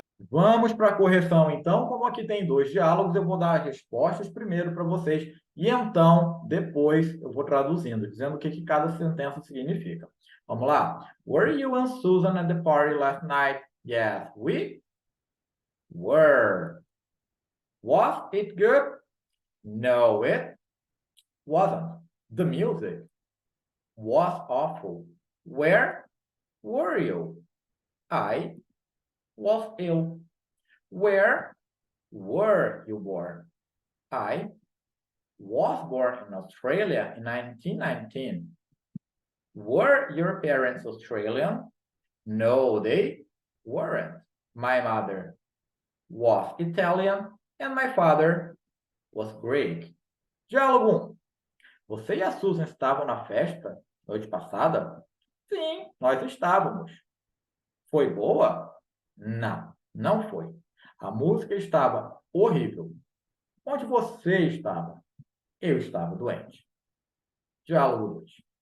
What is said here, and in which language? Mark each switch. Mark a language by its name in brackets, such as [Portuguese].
[Portuguese] Vamos para a correção, então. Como aqui tem 2 diálogos, eu vou dar as respostas primeiro para vocês e então, depois, eu vou traduzindo, dizendo o que cada sentença significa. Vamos lá. [English] Were you and Susan at the party last night? Yes, we were. Was it good? No, it wasn't. The music was awful. Where were you? I was ill. Where were you born? I was born in Australia in 1919. Were your parents Australian? No, they weren't. My mother was Italian and my father was Greek. [Portuguese] Diálogo 1. Você e a Susan estavam na festa noite passada? Sim, nós estávamos. Foi boa? Não, não foi. A música estava horrível. Onde você estava? Eu estava doente. Diálogo 2.